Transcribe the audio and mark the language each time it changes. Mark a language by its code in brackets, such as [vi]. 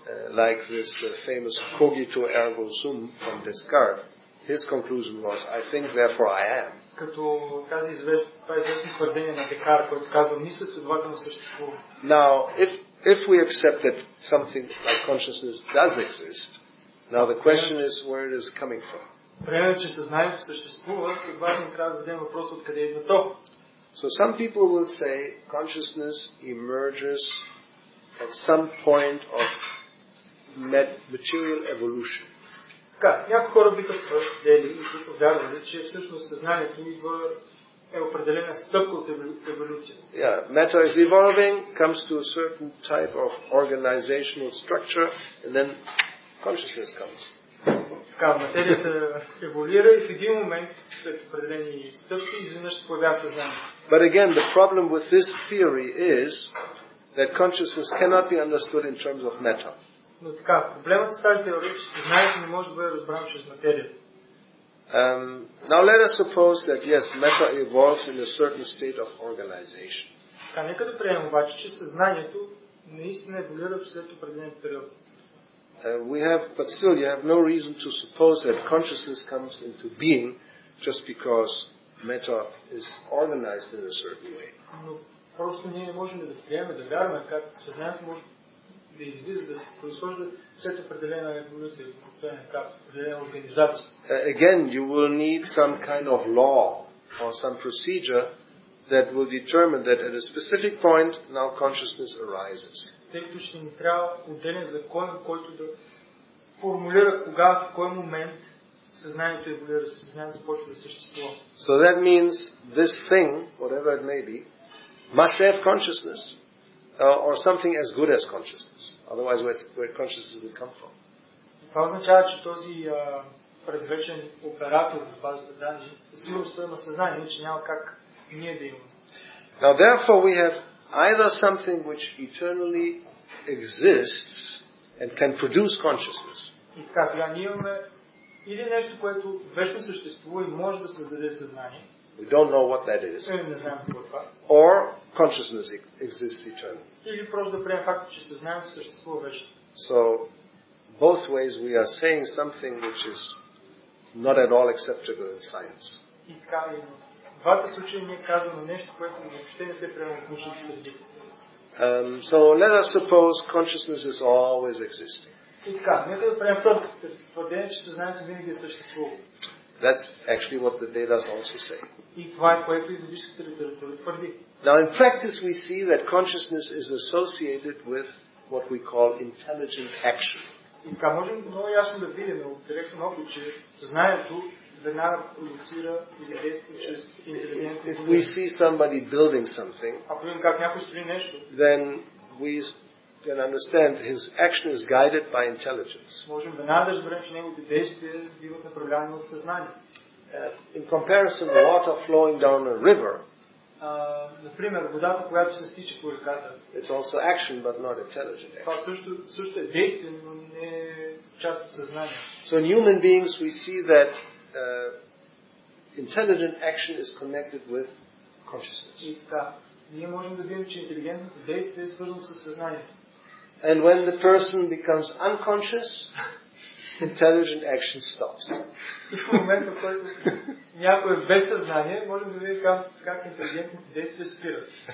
[en] Like this famous cogito ergo sum from Descartes, his conclusion was, I think, therefore I am. [bg] Като това известно твърдение на Декар, който казва, мисля, следователно съществува. [en] Now, if we accept that something like consciousness does exist, now the question is where it is coming from. [bg] Приемем, че съзнанието съществува, следователно трябва да зададем въпрос откъде идва то. [en] So some people will say consciousness emerges at some point of material evolution. [bg] Така, някои хора биха твърдели и които вярвали, че всъщност съзнанието е определена стъпка от еволюция. [en] Yeah, matter is evolving, comes to a certain type of organizational structure, and then consciousness comes. [bg] Така, материята еволюира и в един момент, след определени стъпки, изведнъж се появява съзнание. [en] But again, the problem with this theory is that consciousness cannot be understood in terms of matter. [bg] Но така, проблемът с тази теория е, че съзнанието не може да бъде разбрано чрез материята. [en] Now let us suppose that yes, matter evolves in a certain state of organization. [bg] Така, нека да приемем обаче, че съзнанието наистина еволюира след определен период. [en] But still you have no reason to suppose that consciousness comes into being just because matter is organized in a certain way. [bg] Но просто ние не можем да приемем, да вярваме как съзнанието може да излиза, да се произхожда след определена еволюция, определена организация. [en] Again, you will need some kind of law or some procedure that will determine that at a specific point now consciousness arises. [bg] Тъй като ще ни трябва отделен закон, който да формулира кога, в кой момент съзнанието еволюира, съзнанието започва да съществува. [en] So that means this thing, whatever it may be, must have consciousness. Or something as good as consciousness. Otherwise, where consciousness will come from? [bg] Това означава, че този предвечен оператор в базата данни със сигурност има съзнание, че няма как ние да имаме. [en] Now, therefore, we have either something which eternally exists and can produce consciousness. [bg] И така, сега ние имаме или нещо, което вечно съществува и може да създаде съзнание. [en] We don't know what that is. [bg] Не знаем какво е това. [en] Or consciousness exists eternally. [bg] Или просто да приемем факта, че съзнанието съществува вечно. [en] So, both ways we are saying something which is not at all acceptable in science. [bg] И така, и в двата случая ние казваме нещо, което въобще не се приема в научните среди. [en] So, let us suppose consciousness is always existing. [bg] И така, нека да приемем първото твърдение, че съзнанието винаги е съществувало. [en] That's actually what the Vedas also say. [bg] И това е което и ведическата литература твърди. [en] Now, in practice, we see that consciousness is associated with what we call intelligent action. [bg] И така можем много ясно да видим от директен опит, че съзнанието веднага продуцира или действа чрез интелигентно. [en] If we see somebody building something, [bg] Ако видим как някой строи нещо, [en] then we can understand his action is guided by intelligence. [bg] можем веднага да разберем, че неговите действия биват направлявани от съзнание. [en] In comparison, water flowing down a river, [bg] например, водата, която се стича по реката, [en] it's also action, but not intelligent action. [bg] това също е действие, но не е част от съзнание. [en] So in human beings, we see that intelligent action is connected with consciousness. [bg] И така, ние можем да видим, че интелигентното действие е свързано с съзнанието. [en] And when the person becomes unconscious, intelligent action stops. [bg] И в момента, в който някой е без съзнание, можем да видим как интелигентните действия спират.